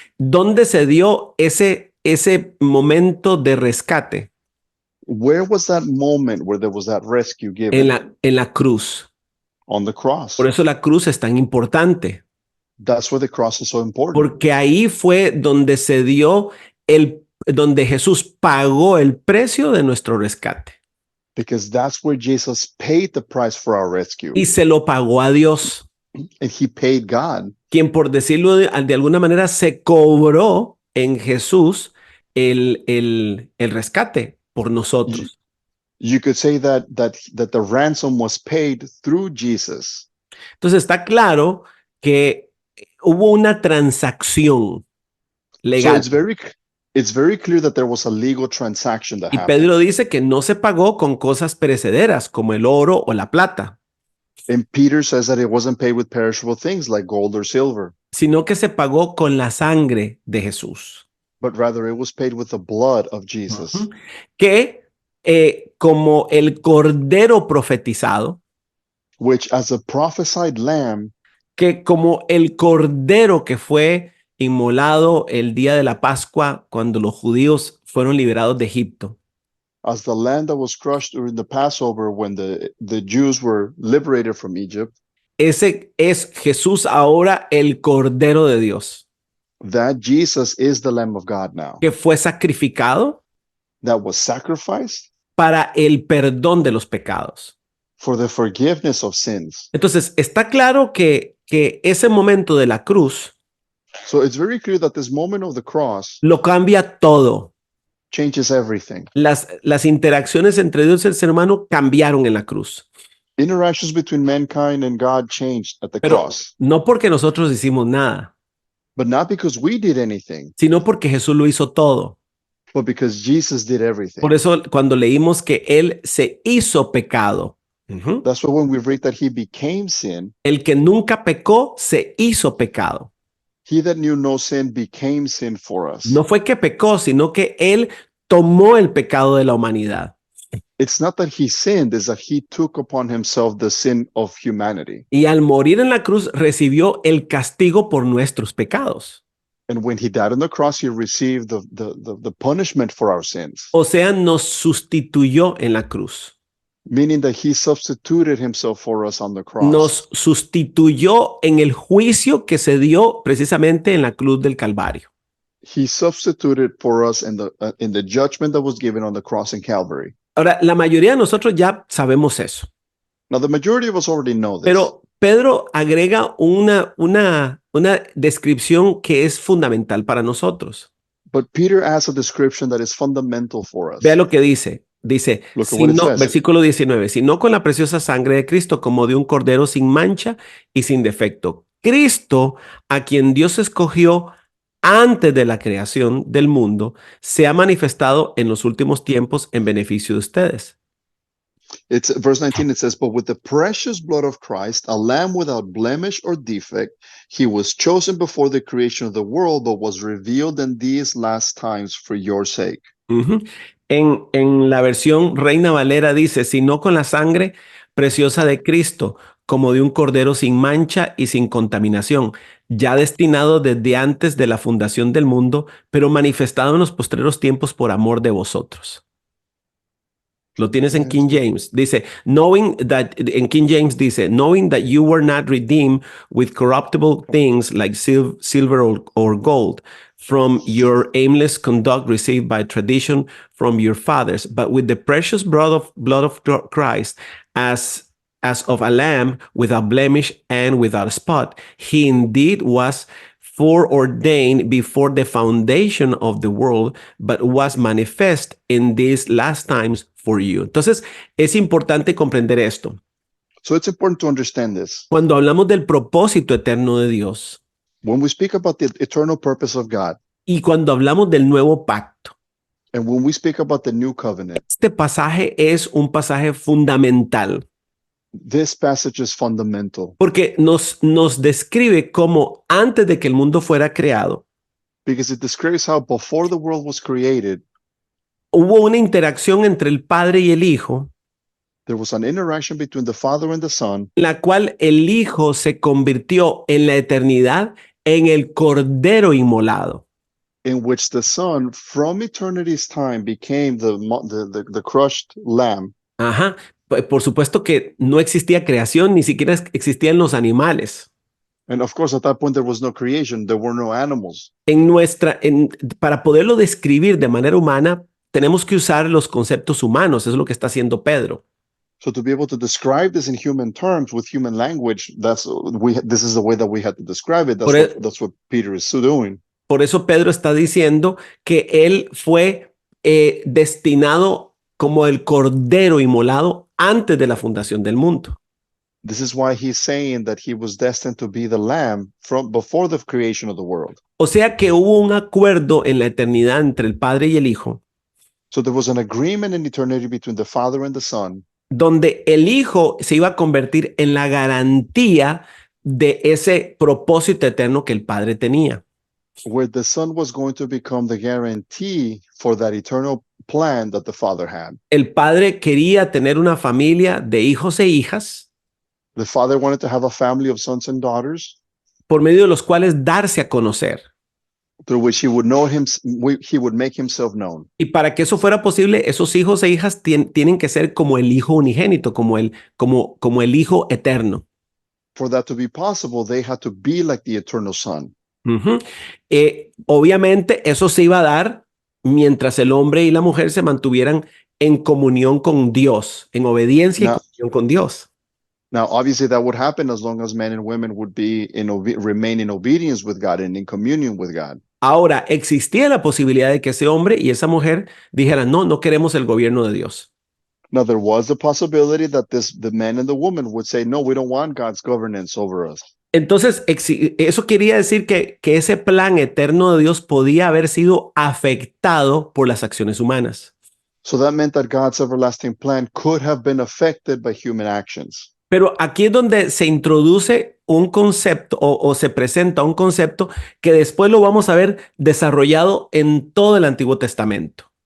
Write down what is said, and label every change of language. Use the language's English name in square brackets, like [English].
[Spanish] ¿Dónde se dio ese momento de rescate? [English] Where was that moment where there was that rescue given? [Spanish] En la cruz. [English] On the cross. [Spanish] Por eso la cruz es tan importante, [English] That's why the cross is so important. [Spanish] porque ahí fue donde se dio donde Jesús pagó el precio de nuestro rescate [English] Because that's where Jesus paid the price for our rescue. [Spanish] y se lo pagó a Dios, [English] And he paid God, [Spanish] quien por decirlo de alguna manera se cobró en Jesús el rescate por nosotros. [English] you could say that the ransom was paid through Jesus. [Spanish] Entonces está claro que hubo una transacción [English] So [Spanish] legal. [English] it's very clear that there was a legal transaction that [Spanish] Y [English] happened. [Spanish] Pedro dice que no se pagó con cosas perecederas como el oro o la plata, [English] And Peter says that it wasn't paid with perishable things like gold or silver, [Spanish] sino que se pagó con la sangre de Jesús. [English] but rather it was paid with the blood of Jesus. Ujú. [Spanish] Que como el cordero profetizado, [English] Which as a prophesied lamb, [Spanish] que como el cordero que fue inmolado el día de la Pascua cuando los judíos fueron liberados de Egipto. [English] as the lamb that was crushed during the Passover when the Jews were liberated from Egypt, [Spanish] Ese es Jesús ahora el cordero de Dios, [English] that Jesus is the Lamb of God now, [Spanish] que fue sacrificado [English] that was sacrificed [Spanish] para el perdón de los pecados. [English] for the forgiveness of sins. [Spanish] Entonces, está claro que ese momento de la cruz [English] So it's very clear that this moment of the cross [Spanish] lo cambia todo. [English] changes everything. [Spanish] Las interacciones entre Dios y el ser humano cambiaron en la cruz, [English] Interactions between mankind and God changed at the [Spanish] pero [English] cross, [Spanish] no porque nosotros hicimos nada, [English] but not because we did anything, [Spanish] sino porque Jesús lo hizo todo. [English] but because Jesus did everything. [Spanish] Por eso cuando leímos que Él se hizo pecado, ujú, [English] That's why when we read that he became sin, [Spanish] el que nunca pecó se hizo pecado. [English] he that knew no sin became sin for us. [Spanish] No fue que pecó, sino que Él tomó el pecado de la humanidad. [English] It's not that he sinned, it's that he took upon himself the sin of humanity. [Spanish] Y al morir en la cruz recibió el castigo por nuestros pecados. [English] And when he died on the cross, he received the punishment for our sins, [Spanish] O sea, nos sustituyó en la cruz. [English] meaning that he substituted himself for us on the cross. [Spanish] Nos sustituyó en el juicio que se dio precisamente en la cruz del Calvario. [English] He substituted for us in the judgment that was given on the cross in Calvary. [Spanish] Ahora, la mayoría de nosotros ya sabemos eso, [English] Now, the majority of us already know this, [Spanish] pero Pedro agrega una descripción que es fundamental para nosotros. [English] but Peter adds a description that is fundamental for us. [Spanish] Vea lo que dice. Dice, [English] Look at [Spanish] si [English] what it [Spanish] no, [English] says. [Spanish] versículo 19, sino con la preciosa sangre de Cristo, como de un cordero sin mancha y sin defecto. Cristo, a quien Dios escogió antes de la creación del mundo, se ha manifestado en los últimos tiempos en beneficio de ustedes. [English] It's verse 19. It says, "But with the precious blood of Christ, a lamb without blemish or defect, he was chosen before the creation of the world, but was revealed in these last times for your sake." Ujú. [Spanish] En la versión Reina Valera dice, sino con la sangre preciosa de Cristo, como de un cordero sin mancha y sin contaminación, ya destinado desde antes de la fundación del mundo, pero manifestado en los postreros tiempos por amor de vosotros. Lo tienes en King James. Dice, en King James dice, [English] knowing that you were not redeemed with corruptible things like silver or gold from your aimless conduct received by tradition from your fathers, but with the precious blood of Christ as of a lamb without blemish and without spot. He indeed was foreordained before the foundation of the world, but was manifest in these last times for you. [Spanish] Entonces, es importante comprender esto. [English] So it's important to understand this. [Spanish] Cuando hablamos del propósito eterno de Dios [English] When we speak about the eternal purpose of God, [Spanish] y cuando hablamos del nuevo pacto, [English] and when we speak about the new covenant, [Spanish] este pasaje es un pasaje fundamental [English] this passage is fundamental [Spanish] porque nos describe cómo antes de que el mundo fuera creado, [English] because it describes how before the world was created, [Spanish] hubo una interacción entre el Padre y el Hijo, [English] there was an interaction between the Father and the Son, [Spanish] la cual el Hijo se convirtió en la eternidad en el Cordero inmolado. [English] in which the Son from eternity's time became the crushed lamb. Ajá. [Spanish] Por supuesto que no existía creación, ni siquiera existían los animales. [English] And of course, at that point, there was no creation. There were no animals. [Spanish] Para poderlo describir de manera humana, tenemos que usar los conceptos humanos. Es lo que está haciendo Pedro. [English] So to be able to describe this in human terms with human language, this is the way that we had to describe it. That's what Peter is doing. [Spanish] Por eso Pedro está diciendo que él fue destinado como el cordero inmolado antes de la fundación del mundo. [English] This is why he's saying that he was destined to be the lamb from before the creation of the world. [Spanish] O sea que hubo un acuerdo en la eternidad entre el Padre y el Hijo, [English] So there was an agreement in eternity between the Father and the Son, [Spanish] donde el Hijo se iba a convertir en la garantía de ese propósito eterno que el Padre tenía. [English] where the Son was going to become the guarantee for that eternal plan that the Father had. [Spanish] El Padre quería tener una familia de hijos e hijas [English] The Father wanted to have a family of sons and daughters [Spanish] por medio de los cuales darse a conocer. [English] through which he would know him, he would make himself known. [Spanish] Y para que eso fuera posible, esos hijos e hijas tienen que ser como el Hijo unigénito, como el Hijo eterno. [English] For that to be possible, they had to be like the eternal Son. Ujú. [Spanish] Obviamente eso se iba a dar mientras el hombre y la mujer se mantuvieran en comunión con Dios, en obediencia y comunión con Dios. [English] Now, obviously, that would happen as long as men and women would be remain in obedience with God and in communion with God. [Spanish] Ahora, existía la posibilidad de que ese hombre y esa mujer dijeran, no queremos el gobierno de Dios. [English] Now, there was the possibility that the man and the woman would say, no, we don't want God's governance over us. [Spanish] Entonces, eso quería decir que ese plan eterno de Dios podía haber sido afectado por las acciones humanas. [English] So that meant that God's everlasting plan could have been affected by human actions. [Spanish] Pero aquí es donde se introduce un concepto o se presenta un concepto que después lo vamos a ver desarrollado en todo el Antiguo Testamento.